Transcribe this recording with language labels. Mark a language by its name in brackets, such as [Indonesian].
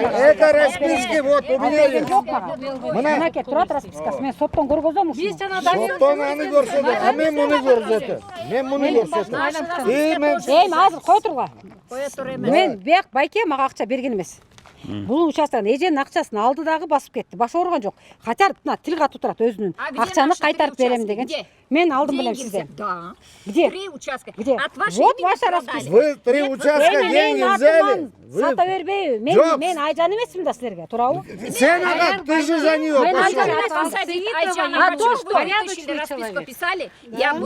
[Russian] Это расписки вот у меня есть. [Kyrgyz] Мынакей турат распискасы. Мен соттон көргөзөм ушуну. Соттон аны көрсөтөм. А мен муну көрсөтөм. Мен муну көрсөтөм. Эми азыр кой тургула. Мен бияк байке мага акча берген эмес. Бул участоктон эженин акчасын алды дагы басып кетти. Башы ооруган жок. Кайтарып мына тил катуу турат өзүнүн акчаны кайтарып берем деген. Мен алдым билем сизден. Да. [Russian] Где? 3 участка. Где? От вашей Вот ваша расписка. Вы 3 участка деньги взяли. [Kyrgyz] Сата бербейби? Мен Айжан эмесмин да силерге, туурабы? Сен ага, [Russian] ты же за неё пошел. А то что? Порядочный расписку писали. Я буду